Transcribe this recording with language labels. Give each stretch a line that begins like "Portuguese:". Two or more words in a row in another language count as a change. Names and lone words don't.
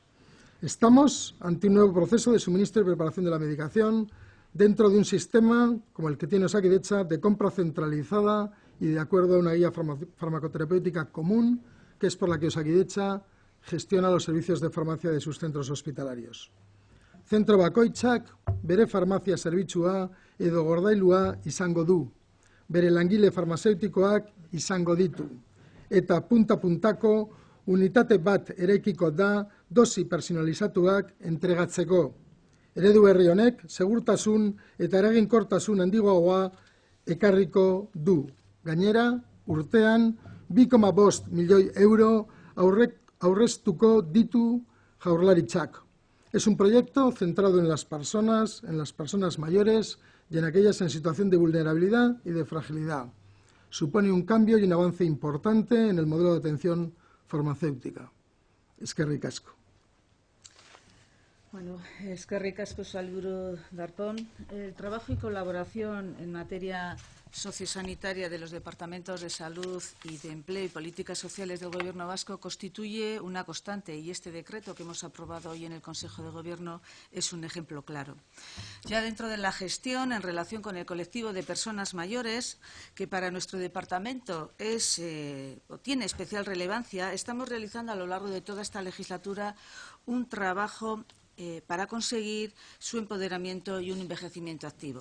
Spanish: Estamos ante un nuevo proceso de suministro y preparación de la medicación dentro de un sistema como el que tiene Osakidetza de compra centralizada y de acuerdo a una guía farmacoterapéutica común, que es por la que Osakidetza gestiona los servicios de farmacia de sus centros hospitalarios.
Basque: Zentro bakoitzak bere farmazia zerbitzua edo gordailua izango du, bere langile farmazeutikoak izango ditu, eta punta-puntako unitate bat eraikiko da dosi personalizatuak entregatzeko. Eredu berri honek segurtasun eta eraginkortasun handiagoa ekarriko du. Gainera, urtean 2,5 milioi euro aurreztuko ditu Jaurlaritzak.
Spanish: Es un proyecto centrado en las personas mayores y en aquellas en situación de vulnerabilidad y de fragilidad. Supone un cambio y un avance importante en el modelo de atención farmacéutica.
Basque: Eskerrik asko. Bueno, eskerrik asko, Sailburu Darpón.
Spanish: El trabajo y colaboración en materia sociosanitaria de los departamentos de salud y de empleo y políticas sociales del Gobierno vasco constituye una constante y este decreto que hemos aprobado hoy en el Consejo de Gobierno es un ejemplo claro. Ya dentro de la gestión en relación con el colectivo de personas mayores, que para nuestro departamento tiene especial relevancia, estamos realizando a lo largo de toda esta legislatura un trabajo para conseguir su empoderamiento y un envejecimiento activo.